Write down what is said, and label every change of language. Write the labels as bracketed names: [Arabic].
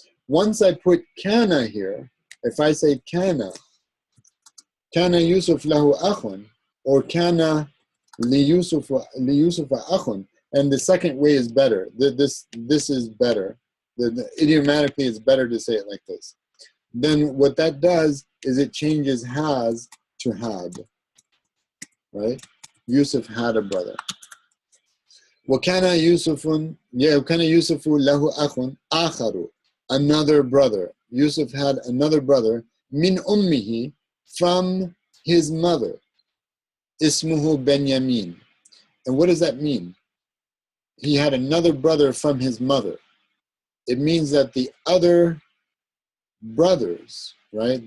[English] Once I put kana here, if I say [Arabic] kana Yusuf lahu akhun, [English] or [Arabic] kana li Yusuf akhun, [English] and the second way is better. This is better. Idiomatically, it's better to say it like this. Then what that does is it changes has to had, right? Yusuf had a brother. [Arabic] وَكَانَ يُوسُفُ لَهُ أَخٌ آخَرُ, [English] another brother. Yusuf had another brother, [Arabic] min ummihi, [English] from his mother, [Arabic] ismuhu Benyamin. [English] And what does that mean? He had another brother from his mother. It means that the other brothers, right?